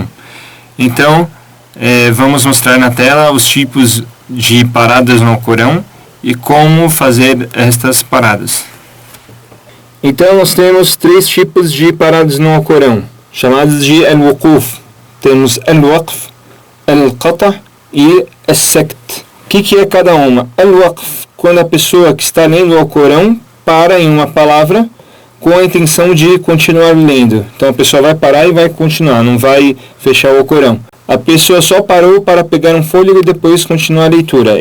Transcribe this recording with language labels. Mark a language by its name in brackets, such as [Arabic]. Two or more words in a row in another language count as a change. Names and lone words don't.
[Portuguese] Então, vamos mostrar na tela os tipos de paradas no Alcorão e como fazer estas paradas. Então, nós temos 3 tipos de paradas no Alcorão, chamados de al-wuquf. Temos al-waqf, al-qata' e as-sakt. O que é cada uma? Al-waqf, quando a pessoa que está lendo o Alcorão para em uma palavra com a intenção de continuar lendo. Então a pessoa vai parar e vai continuar, não vai fechar o Alcorão. A pessoa só parou para pegar um fôlego e depois continuar a leitura.